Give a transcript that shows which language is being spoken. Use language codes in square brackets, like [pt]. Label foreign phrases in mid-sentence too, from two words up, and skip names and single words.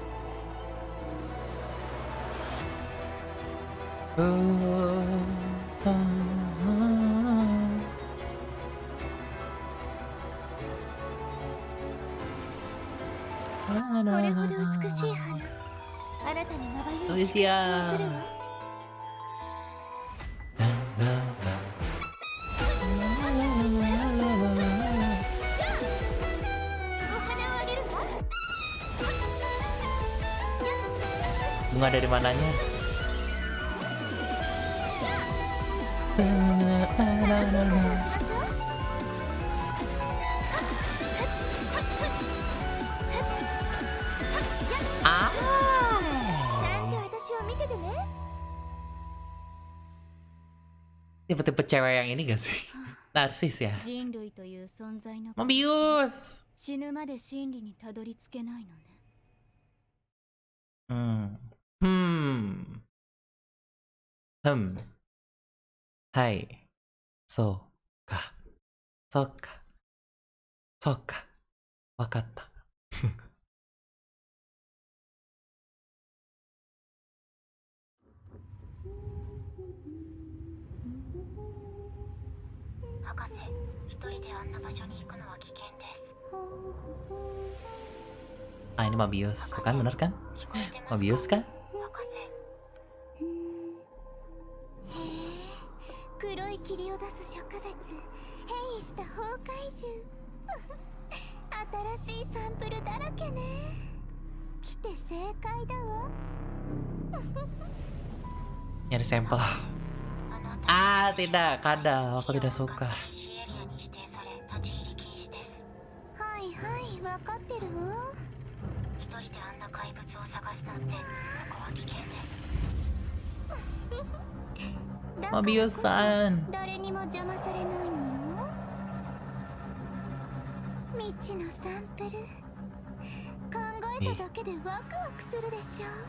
[ja] これほど美しい花、あなたにまばゆい幸せを送るわ。お花をあげるわ。 [id] Bunga dari mananya? Ah. [ja] ちゃんと私を見ててね。 [id] Tipe-tipe cewek yang ini gak sih? Narsis ya? [ja] 人類という存在の Mobius. 死ぬまで真理にたどり着けないのね。 Hai. そうか。わかった. 博士、一人であんな場所に行くのは危険です。 [id] Ah, ini Mobius, kan bener kan? Mobius kan? [ja] 博士。へえ、黒い霧を出す植物、変異した崩壊獣。新しいサンプルだらけね。来て正解だわ。 [id] Nyari sampel. Ah, tidak, kadal. Aku tidak suka. [ja] はいはい、わかってるわ。一人であんな怪物を探すなんて、ここは危険です。 Mobius-san. 誰にも邪魔されないのよ。未知のサンプル、考えただけでワクワクするでしょ。